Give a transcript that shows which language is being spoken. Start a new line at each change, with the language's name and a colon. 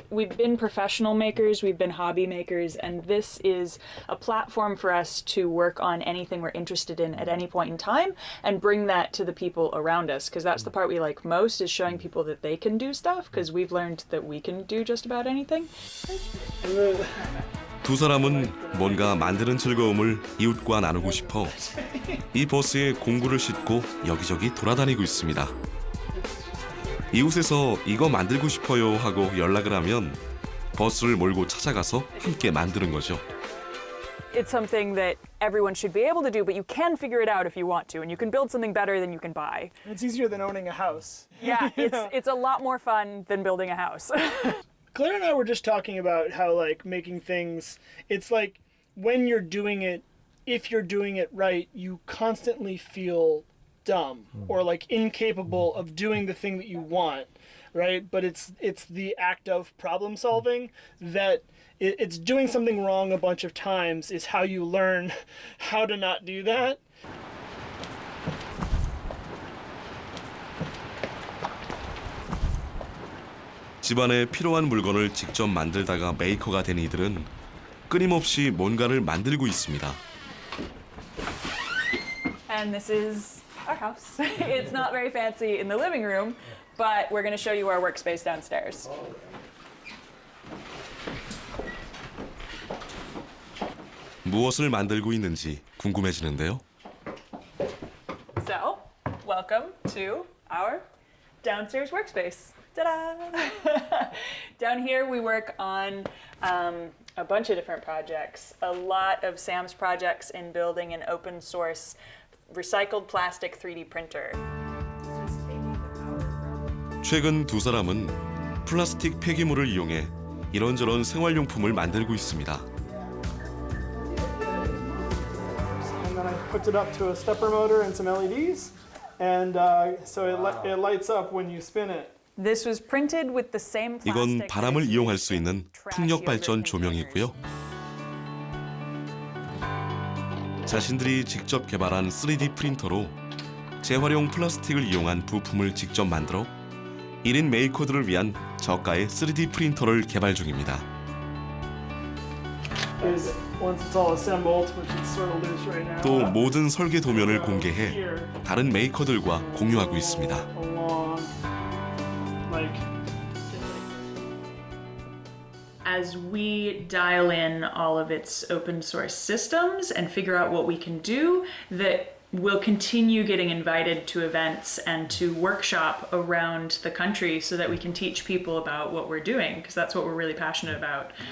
English: We've been professional makers, we've been hobby makers, and this is a platform for us to work on anything we're interested in at any point in time and bring that to the people around us, because that's the part we like most, is showing people that they can do stuff, because we've learned that we can do just about anything.
Korean: 두 사람은 뭔가 만드는 즐거움을 이웃과 나누고 싶어 이 버스에 공구를 싣고 여기저기 돌아다니고 있습니다. 이웃에서 이거 만들고 싶어요 하고 연락을 하면 버스를 몰고 찾아가서 함께 만드는 거죠.
English: It's something that everyone should be able to do, but you can figure it out if you want to, and you can build something better than you can buy. It's easier than owning a house. Yeah, it's a lot more fun than building a house. Claire and I were just talking about how, like, making things, it's like when you're doing it, if you're doing it right, you constantly feel dumb or like incapable of doing the thing that you want, right? But it's the act of problem solving that it's doing something wrong a bunch of times is how you learn how to not do that.
Korean: 집안에 필요한 물건을 직접 만들다가 메이커가 된 이들은 끊임없이 뭔가를 만들고 있습니다.
English: And this is our house. It's not very fancy in the living room, but we're going to show you our workspace downstairs.
Korean: 무엇을 만들고 있는지 궁금해지는데요.
English: So, welcome to our downstairs workspace. Ta-da! Down here we work on a bunch of different projects. A lot of Sam's projects in building an open source recycled plastic 3D printer.
Korean: 최근 두 사람은 플라스틱 폐기물을 이용해 이런저런 생활용품을 만들고 있습니다.
English: And then I hooked it up to a stepper motor and some LEDs, and so it lights up when you spin it. This was printed with the same plastic.
Korean: 이건 바람을 이용할 수 있는 풍력 발전 조명이고요. 자신들이 직접 개발한 3D 프린터로 재활용 플라스틱을 이용한 부품을 직접 만들어 1인 메이커들을 위한 저가의 3D 프린터를 개발 중입니다.
English: Is once it's all assembled, which is sort of loose right now.
Korean: 또 모든 설계 도면을 공개해 다른 메이커들과 공유하고 있습니다.
English: Along, like. As we dial in all of its open source systems and figure out what we can do, that we'll continue getting invited to events and to workshop around the country so that we can teach people about what we're doing, because that's what we're really passionate about.